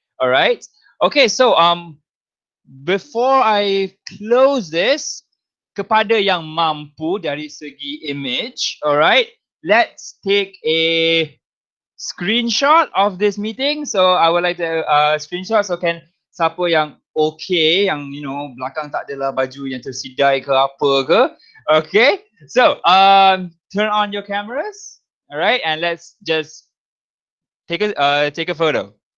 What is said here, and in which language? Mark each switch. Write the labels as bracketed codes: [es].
[en] All right. Okay. So before I close this, [ms] kepada yang mampu dari segi image, [en] alright, let's take a screenshot of this meeting. So I would like to screenshot. [ms] So can siapa yang okay, yang [en] you know [ms] belakang tak adalah baju yang tersidai ke apa ke, okay. [en] So turn on your cameras, alright, and let's just take a photo.